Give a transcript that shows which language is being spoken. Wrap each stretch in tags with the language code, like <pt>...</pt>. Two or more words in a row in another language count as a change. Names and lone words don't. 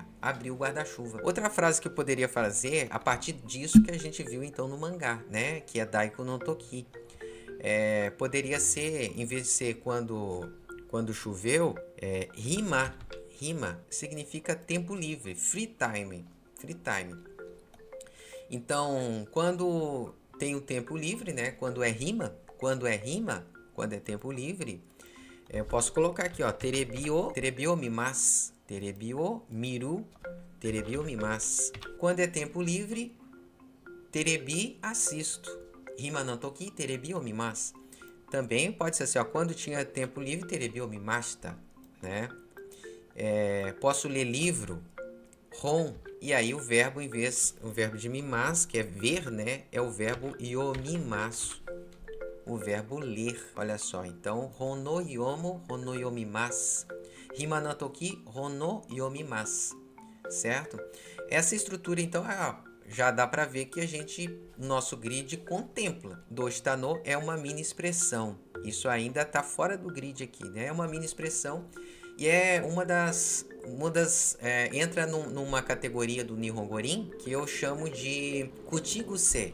<pt>Abriu o guarda-chuva. Outra frase que eu poderia fazer a partir disso que a gente viu então no mangá, né? Que é</pt> <ja>Daiko no toki.</ja> <pt>Poderia ser, em vez de ser quando choveu, rima. Rima significa tempo livre,</pt> <en>free time. Free time.</en> <pt>Então, quando tem o tempo livre, né? Quando é rima, quando é tempo livre, eu posso colocar aqui, ó,</pt> <ja>terebi o mimasu, terebi o miru, terebi o mimasu.</ja> <pt>Quando é tempo livre, terebi assisto.</pt> <ja>Rima no toki, terebi o mimasu.</ja> <pt>Também pode ser assim, ó, quando tinha tempo livre,</pt> <ja>terebi o mimashita,</ja> <pt>né? Posso ler livro, ron, e aí o verbo o verbo de mimas, que é ver, né, é o verbo yomimasu, o verbo ler. Olha só, então</pt> <ja>hono yomo, hono yomimasu, rima no toki, hono yomimasu,</ja> <pt>certo? Essa estrutura então já dá para ver que nosso grid contempla.</pt> <ja>Doshita no</ja> <pt>é uma mini expressão. Isso ainda está fora do grid aqui, né? É uma mini expressão e é entra numa categoria do Nihongorin que eu chamo de kuchiguse.</pt>